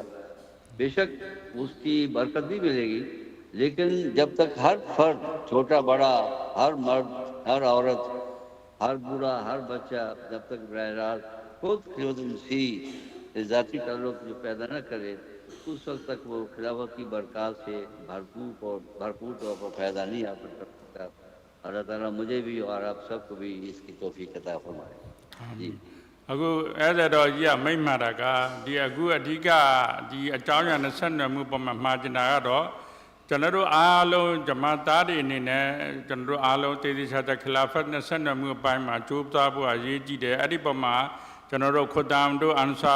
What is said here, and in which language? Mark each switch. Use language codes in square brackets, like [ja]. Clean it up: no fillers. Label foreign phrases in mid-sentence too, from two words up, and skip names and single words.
[ur] بیشک اس کی برکت بھی ملے گی، لیکن جب تک ہر فرد، چھوٹا بڑا، ہر مرد، ہر عورت، ہر بوڑھا، ہر بچہ جب تک براہ راست خود خلیفۃ المسیح سے ذاتی تعلق جو پیدا نہ کرے، اس وقت تک وہ خلافت کی برکات سے بھرپور طور پر فائدہ نہیں حاصل کر سکتا. اللہ تعالیٰ مجھے بھی اور آپ سب کو بھی اس کی توفیق عطا فرمائے. जी [my] အခုအဲ့ဒါတော့ကြီးကမိတ်မှတာကဒီအခုအဓိကဒီအကြောင်းအရာနဲ့ဆက်နွယ်မှုပုံမှာမှာကျင်တာကတော့ကျွန်တော်တို့အားလုံးဂျမာတ်သားတွေအနေနဲ့ကျွန်တော်တို့အားလုံးတည်တည်ချာချာခလာဖတ်နဲ့ဆက်နွယ်မှုအပိုင်းမှာကြိုးစားဖို့အရေးကြီးတယ်အဲ့ဒီပုံမှာကျွန်တော်တို့ခွတ်တမ်တို့အန်ဆာ